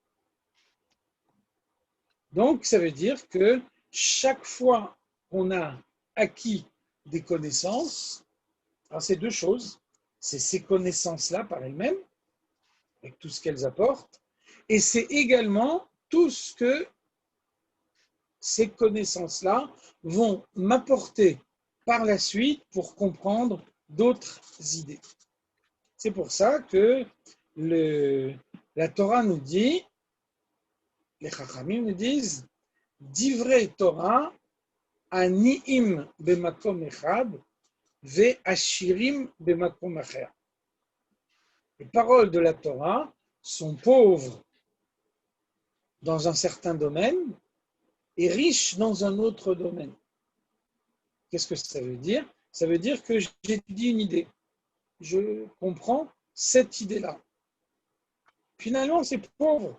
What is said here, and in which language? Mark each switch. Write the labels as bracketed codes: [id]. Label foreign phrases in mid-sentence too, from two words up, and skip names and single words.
[fr] Donc, ça veut dire que chaque fois qu'on a acquis des connaissances, alors c'est deux choses, c'est ces connaissances-là par elles-mêmes, avec tout ce qu'elles apportent, et c'est également tout ce que ces connaissances-là vont m'apporter par la suite pour comprendre d'autres idées. C'est pour ça que la Torah nous dit, les Chachamim nous disent, [he] דברי תורה עניים במקום אחד ועשירים במקום אחר. [fr] Les paroles de la Torah sont pauvres dans un certain domaine et riches dans un autre domaine. Qu'est-ce que ça veut dire? Ça veut dire que j'étudie une idée. Je comprends cette idée-là. Finalement, c'est pauvre.